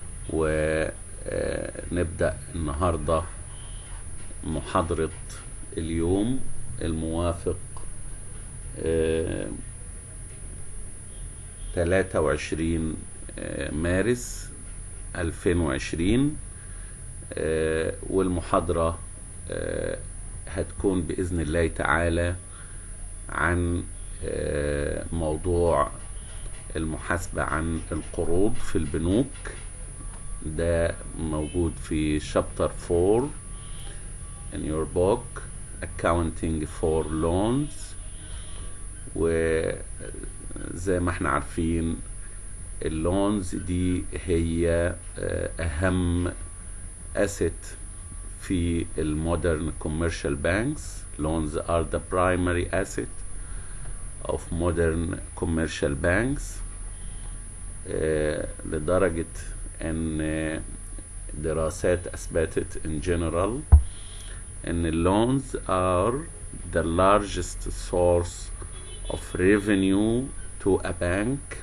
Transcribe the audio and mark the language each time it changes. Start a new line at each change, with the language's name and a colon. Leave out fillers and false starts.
Arabic: ونبدأ النهاردة محاضرة اليوم الموافق 23 مارس 2020، والمحاضرة هتكون بإذن الله تعالى عن موضوع المحاسبة عن القروض في البنوك. ده موجود في
English: chapter 4 in your book accounting for loans.
Arabic: وزي ما احنا عارفين اللونز دي هي أهم asset في المودرن
English: commercial banks. Loans are the primary asset of modern commercial banks.
Arabic: لدرجة أن دراسات أثبتت
English: in general أن loans are the largest source of revenue to a bank.